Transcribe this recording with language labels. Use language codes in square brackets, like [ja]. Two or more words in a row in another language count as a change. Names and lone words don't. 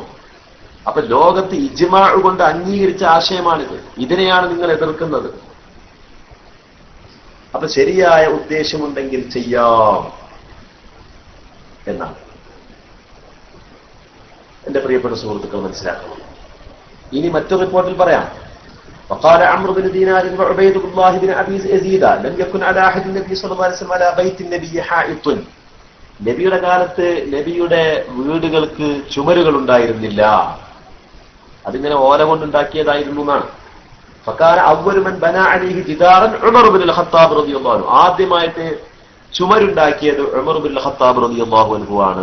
[ml] അപ്പൊ ലോകത്ത് ഇജ്മാ കൊണ്ട് അംഗീകരിച്ച ആശയമാണിത്. ഇതിനെയാണ് നിങ്ങൾ എതിർക്കുന്നത്. അപ്പൊ ശരിയായ ഉദ്ദേശമുണ്ടെങ്കിൽ ചെയ്യാം എന്നാണ് എന്റെ പ്രിയപ്പെട്ട സുഹൃത്തുക്കൾ മനസ്സിലാക്കണം. ഇനി മറ്റൊരു റിപ്പോർട്ടിൽ പറയാം. [ar] وقال عمرو بن دينار وعبيد الله بن ابي يزيد لم يكن على احد النبي صلى الله عليه وسلم على بيت النبي حائط. [ml] നബിയുടെ കാലത്ത് നബിയുടെ വീടുകൾക്ക് ചുമരുകൾ ഉണ്ടായിരുന്നില്ല. അതിങ്ങനെ ഓല കൊണ്ടുണ്ടാക്കിയതായിരുന്നു എന്നാണ്. [ar] فكان أول من بنى عليه جدارا عمر بن الخطاب رضي الله عنه. [ml] ആദ്യമായിട്ട് ചുമരുണ്ടാക്കിയത് ഉമർ ബിൻ ഖത്താബ് [ar] رضي الله عنه [ml] ആണ്.